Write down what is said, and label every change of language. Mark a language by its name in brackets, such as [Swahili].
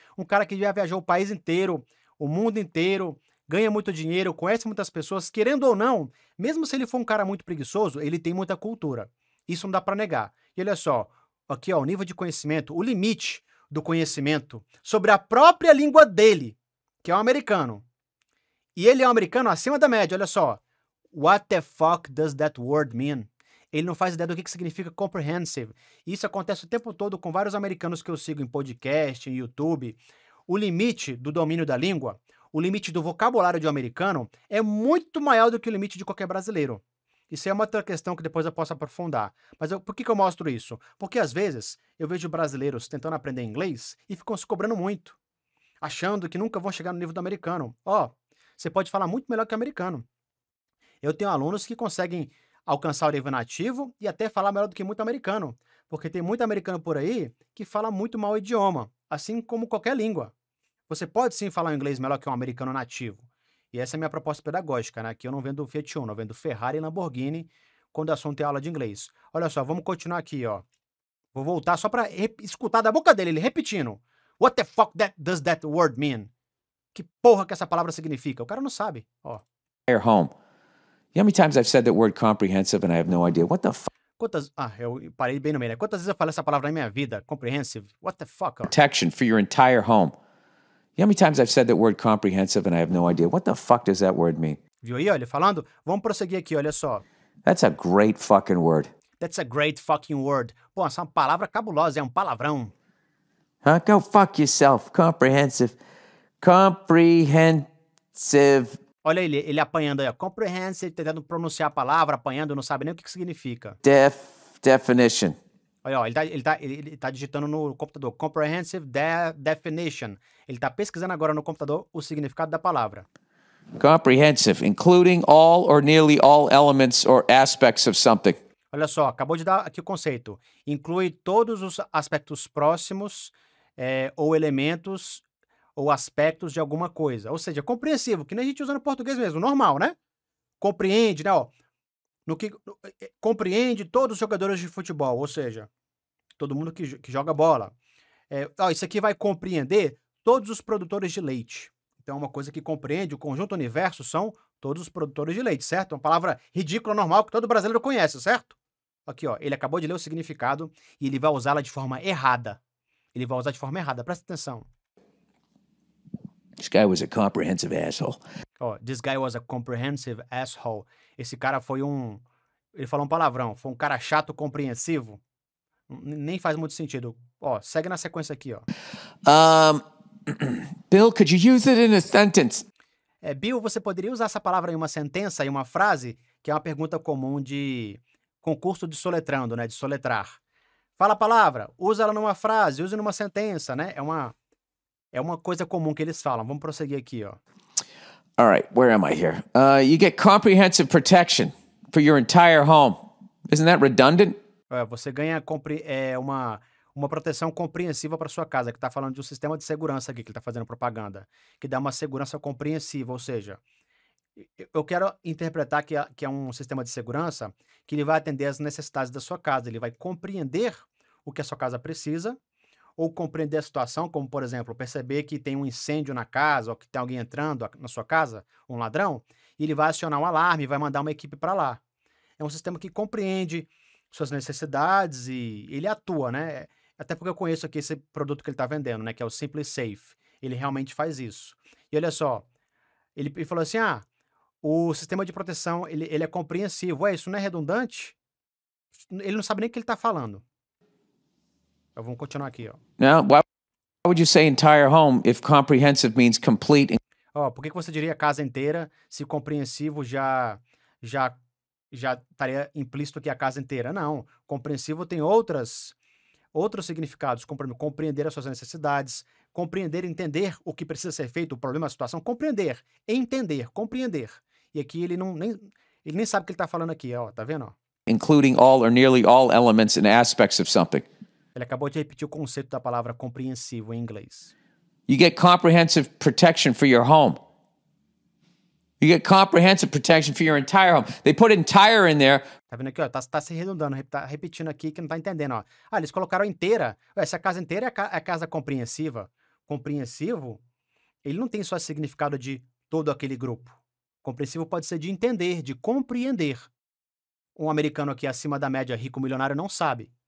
[Portuguese] Um cara que já viajou o país inteiro, o mundo inteiro, ganha muito dinheiro, conhece muitas pessoas, querendo ou não, mesmo se ele for um cara muito preguiçoso, ele tem muita cultura. Isso não dá para negar. E olha só, aqui ó, o nível de conhecimento, o limite do conhecimento sobre a própria língua dele, que é o americano. E ele é um americano acima da média, olha só. [English] What the fuck does that word mean? [Portuguese] Ele não faz ideia do que significa comprehensive. Isso acontece o tempo todo com vários americanos que eu sigo em podcast, em YouTube. O limite do domínio da língua, o limite do vocabulário de um americano é muito maior do que o limite de qualquer brasileiro. Isso é uma outra questão que depois eu posso aprofundar. Mas por que eu mostro isso? Porque às vezes eu vejo brasileiros tentando aprender inglês e ficam se cobrando muito, achando que nunca vão chegar no nível do americano. Ó, você pode falar muito melhor que o americano. Eu tenho alunos que conseguem alcançar o nível nativo e até falar melhor do que muito americano, porque tem muito americano por aí que fala muito mal o idioma, assim como qualquer língua. Você pode sim falar inglês melhor que um americano nativo. E essa é a minha proposta pedagógica, né? Que eu não vendo Fiat Uno, eu vendo Ferrari e Lamborghini quando o assunto é aula de inglês. Olha só, vamos continuar aqui, ó. Vou voltar só para escutar da boca dele, ele repetindo. [English] What the fuck does that word mean? [Portuguese] Que porra que essa palavra significa? O cara não sabe, ó. [English] Your home. You know how many times I've said that word comprehensive and I have no idea? What the fuck [Portuguese] Eu parei bem no meio, né? Quantas vezes eu falei essa palavra na minha vida? [English] Comprehensive? What the fuck? Ó. protection for your entire home? You know how many times I've said that word comprehensive and I have no idea? What the fuck does that word mean? [Portuguese] Viu aí, ó, ele falando? Vamos prosseguir aqui, olha só. [English] That's a great fucking word. That's a great fucking word. [Portuguese] Pô, essa é uma palavra cabulosa, é um palavrão. [English] Huh? Go fuck yourself. Comprehensive. Comprehensive. [Portuguese] Olha ele apanhando aí, ó. Comprehensive, tentando pronunciar a palavra, apanhando, não sabe nem o que significa. [English] Definition. [Portuguese] Olha, ó, ele tá digitando no computador comprehensive definition. Ele tá pesquisando agora no computador o significado da palavra. [English] Comprehensive, including all or nearly all elements or aspects of something. [Portuguese] Olha só, acabou de dar aqui o conceito. Inclui todos os aspectos próximos, ou elementos ou aspectos de alguma coisa. Ou seja, compreensivo, que nem a gente usa no português mesmo, normal, né? Compreende, né? Ó, compreende todos os jogadores de futebol, ou seja, todo mundo que joga bola. Isso aqui vai compreender todos os produtores de leite. Então, uma coisa que compreende o conjunto universo são todos os produtores de leite, certo? Uma palavra ridícula, normal, que todo brasileiro conhece, certo? Aqui, ó, ele acabou de ler o significado e ele vai usá-la de forma errada. Ele vai usar de forma errada, presta atenção. [English] This guy was a comprehensive asshole. Ó, this guy was a comprehensive asshole. [Portuguese] Esse cara foi ele falou um palavrão, foi um cara chato compreensivo. Nem faz muito sentido. Ó, segue na sequência aqui, ó. [English] Bill, could you use it in a sentence? [Portuguese] Bill, você poderia usar essa palavra em uma sentença, em uma frase? Que é uma pergunta comum de concurso de soletrando, né? De soletrar. Fala a palavra, usa ela numa frase, use numa sentença, né? É uma coisa comum que eles falam. Vamos prosseguir aqui, ó. [English] All right, where am I here? You get comprehensive protection for your entire home. Isn't that redundant? [Portuguese] Você ganha uma proteção compreensiva para sua casa, que está falando de um sistema de segurança aqui, que ele está fazendo propaganda, que dá uma segurança compreensiva, ou seja, eu quero interpretar que é um sistema de segurança que ele vai atender às necessidades da sua casa, ele vai compreender o que a sua casa precisa, ou compreender a situação, como, por exemplo, perceber que tem um incêndio na casa, ou que tem alguém entrando na sua casa, um ladrão, e ele vai acionar um alarme e vai mandar uma equipe para lá. É um sistema que compreende suas necessidades e ele atua, né? Até porque eu conheço aqui esse produto que ele está vendendo, né? Que é o Simply Safe. Ele realmente faz isso. E olha só, ele falou assim, o sistema de proteção, ele é compreensivo. Isso não é redundante? Ele não sabe nem o que ele está falando. Vamos continuar aqui, ó. [English] Now, why would you say entire home if comprehensive means complete? [Portuguese] Por que você diria casa inteira se compreensivo já estaria implícito aqui a casa inteira? Não. Compreensivo tem outros significados. Compreender as suas necessidades, compreender, entender o que precisa ser feito, o problema, a situação. Compreender, entender, compreender. E aqui ele nem sabe o que ele está falando aqui, ó. Tá vendo? Ó? [English] Including all or nearly all elements and aspects of something. [Portuguese] Ele acabou de repetir o conceito da palavra compreensivo em inglês. [English] You get comprehensive protection for your home. You get comprehensive protection for your entire home. They put entire in there. [Portuguese] Tá vendo aqui, ó? Tá se redundando, tá repetindo aqui que não tá entendendo, ó. Eles colocaram inteira. Essa casa inteira é a casa compreensiva. Compreensivo, ele não tem só significado de todo aquele grupo. Compreensivo pode ser de entender, de compreender. Um americano aqui acima da média, rico, milionário, não sabe.